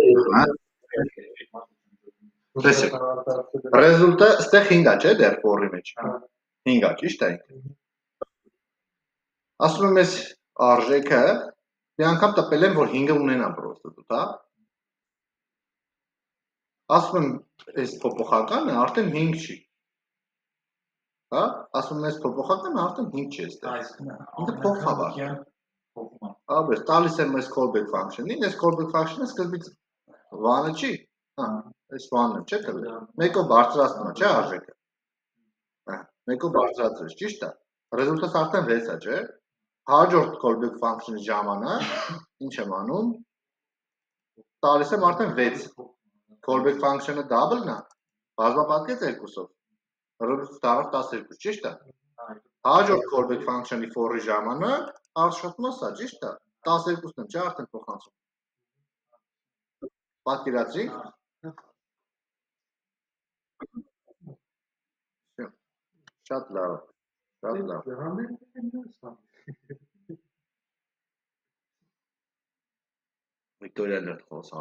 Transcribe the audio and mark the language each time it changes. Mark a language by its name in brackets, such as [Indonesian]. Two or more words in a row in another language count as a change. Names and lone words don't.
[Armenian] Տեսեք, ռեզուլտը ստեղ 5-ա, չէ՞ դեռ ֆորի մեջ։ 5-ա, ճիշտ է։ Ասում եմ ես արժեքը մի անգամ տպել եմ, որ 5-ը ունենա պրոստը դուք, հա։ Ասում եմ այս փոփոխականը արդեն 5 չի։ Հա, ասում եմ այս փոփոխականը արդեն 5 չի այստեղ։ Ինքը փոխվա։ Աբես տալիս եմ այս [English] callback function- [Armenian] ին, այս callback function-ը սկզբից 1-ը չի։ Հա, այս 1-ը չէ՞ տվել։ Մեկով բարձրացնում է, չէ՞ արժեքը։ Հա, մեկով բարձրացրեց, ճիշտ է։ Ռեզուլտատը արդեն 6-ա, չէ՞։ Հաջորդ [English] callback function- [Armenian] ի ժամանակ ինչ եմ անում։ Տալիս եմ արդեն 6։ [English] Callback function- [Armenian] ը double-ն է, բազմապատկեց 2-ով։ Ռեզուլտատը դառավ 12, ճիշտ է։ Հաջորդ [English] callback function- [Armenian] ի for-ի ժամանակ աշխատում է սա, ճիշտ է։ 12-ն է, չէ՞ արդեն փոխանցում։ Պատկերացրի։ Շատ լավ։ Շատ լավ։ Վիկտորիան դեռ խոսա։